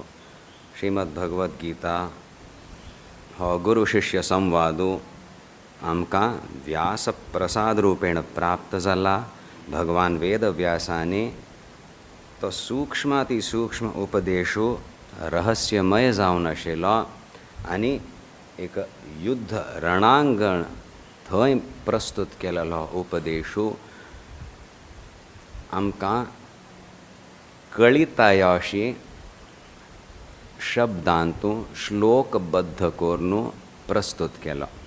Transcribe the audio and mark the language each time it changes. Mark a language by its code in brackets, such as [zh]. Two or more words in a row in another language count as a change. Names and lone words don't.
[kok] श्रीमद्भगवद्गीता हो गुरु शिष्य संवादो आमकां व्यास प्रसाद रूपेण प्राप्त जाला। भगवान वेद व्यासाने तो सूक्ष्माति सूक्ष्म उपदेशो रहस्यमय जावन आशिल्लो आनी एक युद्ध रणांगण थंय प्रस्तुत केलेलो उपदेशो आमकां कळिता अशी शब्दांतूं श्लोकबद्ध करून प्रस्तुत केलो।